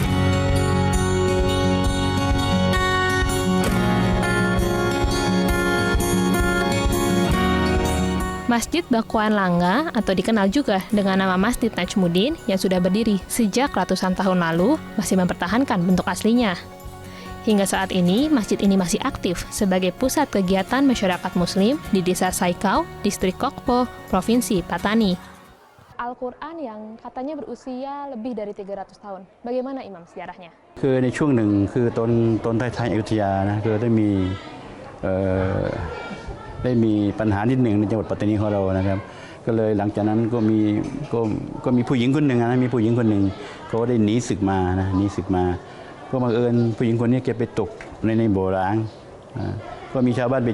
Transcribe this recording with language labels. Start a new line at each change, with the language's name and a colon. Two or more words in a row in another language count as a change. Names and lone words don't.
Indonesian: Masjid Bakualanga atau dikenal juga dengan nama Masjid Najmuddin yang sudah berdiri sejak ratusan tahun lalu masih mempertahankan bentuk aslinya. Hingga saat ini, masjid ini masih aktif sebagai pusat kegiatan masyarakat Muslim di Desa Sai-Kau, Distrik Kokpo, Provinsi Patani. Al-Quran yang katanya berusia lebih dari 300 tahun. Bagaimana Imam sejarahnya?
Thai: คือในช่วงหนึ่งคือตอนท้ายๆอยุธยานะคือได้มีปัญหานิดหนึ่งในจังหวัดปัตตานีของเรานะครับก็เลยหลังจากนั้นก็มีผู้หญิง คนหนึ่งนะมีผู้หญิงคนหนึ่งเขาได้หนีศึกมาก็บังเอิญผู้หญิงคนนี้แกไปตกในบ่อร้างก็มีชาวบ้านไป